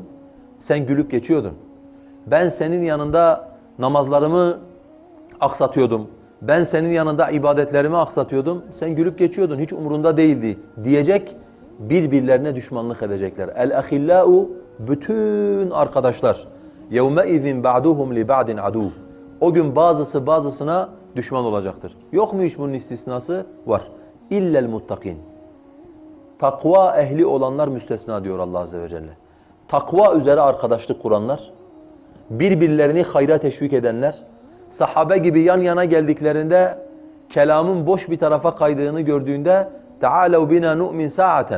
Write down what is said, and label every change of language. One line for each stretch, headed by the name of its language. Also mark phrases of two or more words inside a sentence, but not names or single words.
Turkish: Sen gülüp geçiyordun. Ben senin yanında namazlarımı aksatıyordum. Ben senin yanında ibadetlerimi aksatıyordum. Sen gülüp geçiyordun. Hiç umurunda değildi diyecek. Birbirlerine düşmanlık edecekler. El-ahillâ'u bütün arkadaşlar.
Arabic: يَوْمَئِذٍ بَعْدُهُمْ لِبَعْدٍ عَدُوٌ.
Turkish: O gün bazısı bazısına düşman olacaktır. Yok mu hiç bunun istisnası?
Arabic: Var. إلا المتقين.
Turkish: Takva ehli olanlar müstesna diyor Allah
Arabic: عز وجل.
Turkish: Takva üzere arkadaşlık kuranlar, birbirlerini hayra teşvik edenler, sahabe gibi yan yana geldiklerinde kelamın boş bir tarafa kaydığını gördüğünde
Arabic: "تعالوا بنا نؤمن ساعة."